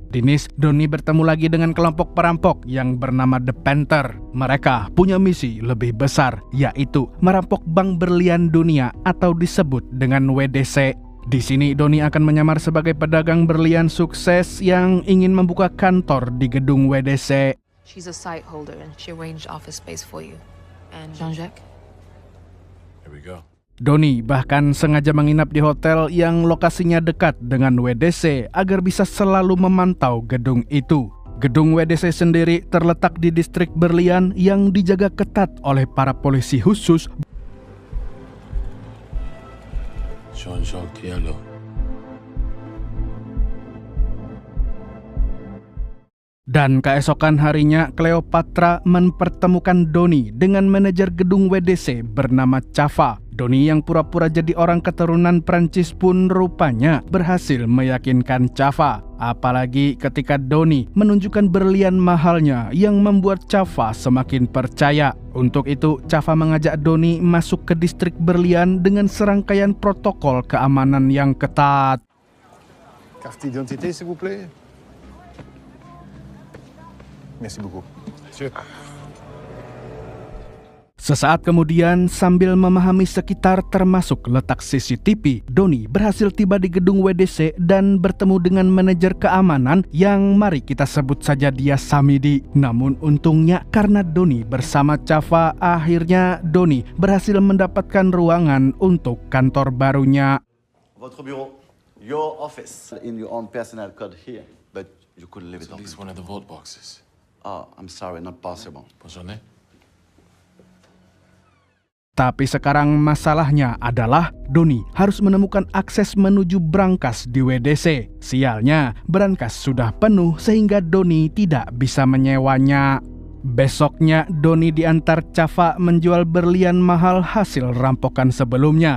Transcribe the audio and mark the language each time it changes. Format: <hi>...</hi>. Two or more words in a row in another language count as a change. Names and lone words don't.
<id>Di Nice, Donnie bertemu lagi dengan kelompok perampok yang bernama The Panther. Mereka punya misi lebih besar, yaitu merampok bank berlian dunia atau disebut dengan WDC. Di sini Donnie akan menyamar sebagai pedagang berlian sukses yang ingin membuka kantor di gedung WDC.</id> <en>She's a site holder and she arranged office space for you. And Jean-Jacques? Here we go.</en> <id>Donnie bahkan sengaja menginap di hotel yang lokasinya dekat dengan WDC agar bisa selalu memantau gedung itu. Gedung WDC sendiri terletak di distrik berlian yang dijaga ketat oleh para polisi khusus. Jean-Jacques Diallo. Dan keesokan harinya, Cleopatra mempertemukan Donnie dengan manajer gedung WDC bernama Chava. Donnie yang pura-pura jadi orang keturunan Prancis pun rupanya berhasil meyakinkan Chava. Apalagi ketika Donnie menunjukkan berlian mahalnya yang membuat Chava semakin percaya. Untuk itu, Chava mengajak Donnie masuk ke distrik berlian dengan serangkaian protokol keamanan yang ketat.</id> <fr>Carte d'identité, s'il vous plaît. Merci beaucoup.</fr> <id>Sesaat kemudian, sambil memahami sekitar termasuk letak CCTV, Donnie berhasil tiba di gedung WDC dan bertemu dengan manajer keamanan yang mari kita sebut saja dia Samidi. Namun untungnya karena Donnie bersama Chava, akhirnya Donnie berhasil mendapatkan ruangan untuk kantor barunya.</id> <fr>Votre bureau,</fr> <en>your office. In your own personal code here, but you could leave it At open. least one of the vault boxes. Oh, I'm sorry, not possible.</en> <fr>Bonne journée.</fr> <id>Tapi sekarang masalahnya adalah Donnie harus menemukan akses menuju brankas di WDC. Sialnya, brankas sudah penuh sehingga Donnie tidak bisa menyewanya. Besoknya, Donnie diantar Chava menjual berlian mahal hasil rampokan sebelumnya.</id>